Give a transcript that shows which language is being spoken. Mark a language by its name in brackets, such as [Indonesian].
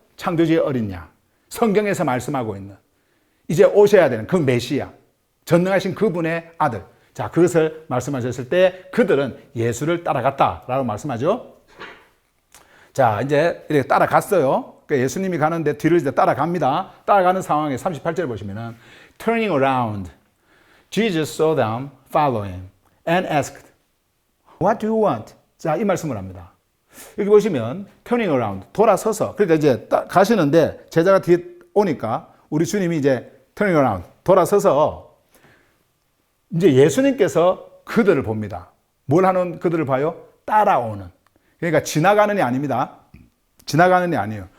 [Korean] 창조주의 어린 양, 성경에서 말씀하고 있는 이제 오셔야 되는 그 메시아, 전능하신 그분의 아들. 자, 그것을 말씀하셨을 때 그들은 예수를 따라갔다라고 말씀하죠. 자, 이제 이렇게 따라갔어요. 그러니까 예수님이 가는데 뒤를 이제 따라갑니다. 따라가는 상황에 38절 보시면은 [English] turning around, Jesus saw them following and asked, What do you want? [Korean] 자, 이 말씀을 합니다. 여기 보시면 [English] turning around, [Korean] 돌아서서, 그러니까 이제 가시는데 제자가 뒤에 오니까 우리 주님이 이제 turning around, 돌아서서 이제 예수님께서 그들을 봅니다. 뭘 하는 그들을 봐요? 따라오는. 그러니까 지나가는 게 아닙니다. 지나가는 게 아니에요.